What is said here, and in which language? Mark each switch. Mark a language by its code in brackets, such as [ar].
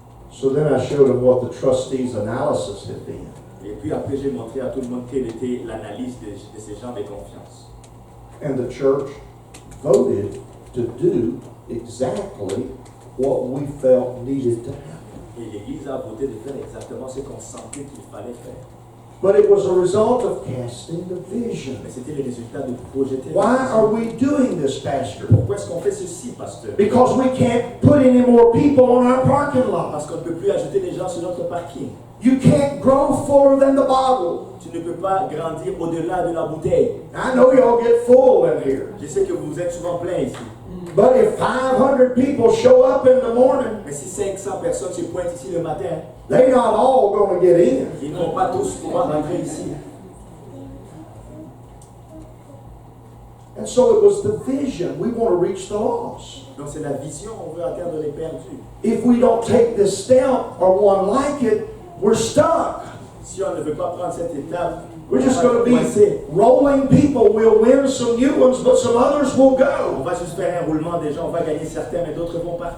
[en] So then I showed them what the trustees' analysis had been. [fr] Et puis après, j'ai montré à tout le monde quelle était l'analyse de ces gens de confiance. [en] And the church voted to do exactly what we felt needed to happen. [fr] Et l'Église a voté de faire exactement ce qu'on sentait qu'il fallait faire. [en] But it was a result of casting the vision. [fr] Mais c'était le résultat de projeter. [en] Why are we doing this, Pastor? [fr] Pourquoi est-ce qu'on fait ceci, pasteur? [en] Because we can't put any more people on our parking lot. [fr] Parce qu'on ne peut plus ajouter des gens sur notre parking. [en] You can't grow fuller than the bottle. [fr] Tu ne peux pas grandir au-delà de la bouteille. [en] I know y'all get full in here. [fr] Je sais que vous êtes souvent plein ici. [en] But if 500 people show up in the morning, [fr] Mais si 500 personnes se pointent ici le matin, [en] they're not all going to get in. [fr] ils ne vont pas tous pouvoir rentrer ici. [en] And so it was the vision. We want to reach the lost. [fr] Donc c'est la vision, on veut atteindre les perdus. [en] If we don't take this step or one like it, we're stuck. [fr] Si on ne veut pas prendre cette étape, [en] We're just [fr] on [en] going [fr] va [en] to [fr] coincer. [en] be rolling people. We'll win some new ones, but some others will [fr] On [en] go [fr] va juste faire un roulement des gens, on va gagner certains, mais d'autres vont partir.